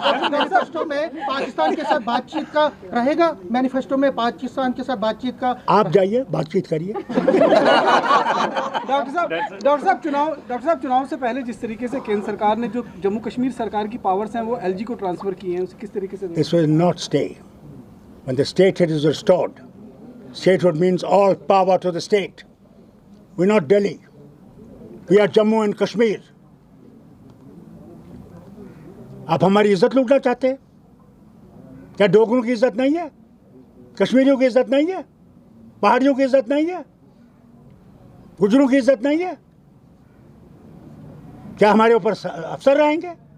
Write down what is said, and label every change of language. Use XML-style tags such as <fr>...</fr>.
<hi>Manifesto में पाकिस्तान के साथ बातचीत का रहेगा, मैनिफेस्टो में पाकिस्तान के साथ बातचीत का। आप जाइए बातचीत करिए। डॉक्टर साहब चुनाव से पहले जिस तरीके से केंद्र सरकार ने जो जम्मू कश्मीर सरकार की पावर्स हैं वो एलजी को ट्रांसफर किए हैं, उसे किस तरीके से</hi> <en>This will not stay. When the statehood is restored, statehood means all power to the state. We're not Delhi. We are Jammu and Kashmir.</en> <hi>आप हमारी इज्जत लूटना चाहते हैं क्या? डोगरों की इज्जत नहीं है, कश्मीरियों की इज्जत नहीं है, पहाड़ियों की इज्जत नहीं है, गुजरों की इज्जत नहीं है? क्या हमारे ऊपर अफसर रहेंगे?</hi>